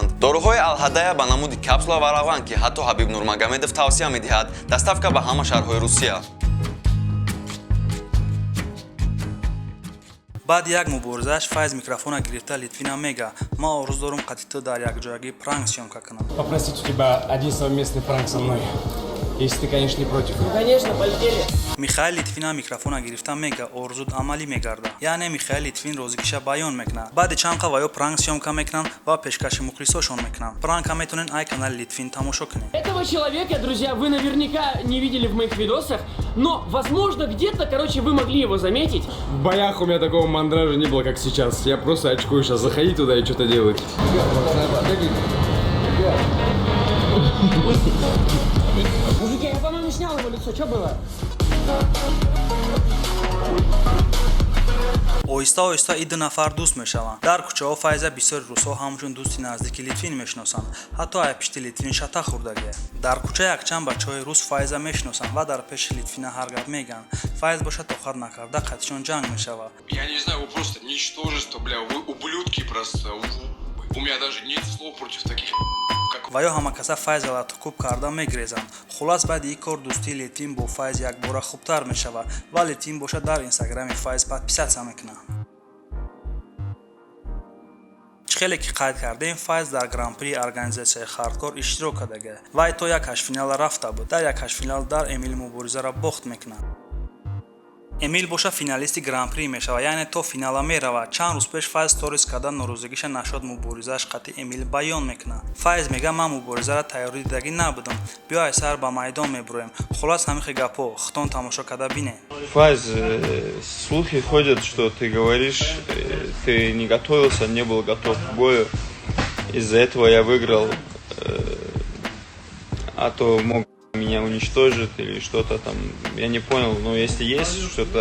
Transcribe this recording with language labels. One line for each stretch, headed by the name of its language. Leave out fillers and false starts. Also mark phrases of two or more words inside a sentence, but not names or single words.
Tajik: Дороҳои Алҳадая ба намуди капсула ва равған, ки ҳатто Ҳабиб Нурмагомедов тавсия медиҳад, доставка ба ҳама шаҳрҳои Русия. баъди як муборизааш Файз микрофона гирифта Литвина мега: «Ма орзу дорум қатъи ту дар якҷоягӣ
Russian: пранк сёмка
Tajik: кунам».
Russian: Попросить у тебя один совместный пранк со мной, если ты, конечно, не против. Ну, конечно, полетели.
Tajik: Михаил Литвина микрофона гирифта мега орзуд амалӣ мегарда. Яъне Михаил Литвин розикиша баён мекунад. Баъди чанд ва ё
Russian: пранк сёмка
Tajik: мекунанд ва пешкаши мухлисошон мекунанд. Пранка метонен ай канали Литвин тамошо кунед.
Russian: Этого человека, друзья, вы наверняка не видели в моих видосах, но, возможно, где-то, короче, вы могли его заметить. В боях у меня такого мандража не было, как сейчас. Я просто очкую сейчас заходить туда и что-то делать. Мужики, я, по-моему, снял его лицо, что было?
Tajik: оҳиста оҳиста иду нафар дӯст мешаванд. Дар кӯчаҳо Файза бисёри рӯзҳо ҳамчун дӯсти наздики Литвин мешиносанд. ҳатто ай пишти Литвин шата хӯрдагӣ. Дар кӯча якчанд бачаҳои рус Файза мешиносанд ва дар пеши Литвина ҳар гап мегӯянд. Файз бошад тохат накарда қатъишон ҷанг мешавад.
Russian: Я не знаю, вы просто ничтожество, бля, вы ублюдки просто. У меня даже нет слов против таких, как вы.
Tajik: ва ё ҳамакаса Файз латукуб карда мегирезанд. хулас баъди ин кор дӯстии Литвин бо Файз якбора хубтар мешавад ва Литвин бошад дар инстаграми Файз подписатсия мекунад. хеле ки қайд кардем, Файз дар гран-при организатсияи Хардкор иштирок кардагӣ. вай то як ҳаштфинал рафта буд. дар як ҳаштфинал дар Эмил муборизаро бохт мекунад. Эмил боша финалисти гран-при мешавад, яъне то финала меравад. чанд рӯз пеш Файз сторис карда норозигиша нашод муборизааш қатъи Эмил баён мекунад. Файз мега: «Ман муборизаро тайёрӣ дидагӣ набудам. Биёй сар ба майдон мебурем». Хулас ҳамихи гапҳо хитон тамошо карда бинем. Файз,
Russian: слухи ходят, что ты говоришь, ты не готовился, не был готов к бою. Из-за этого я выиграл, а то мог меня уничтожить или что-то там. Я не понял, но если есть что-то...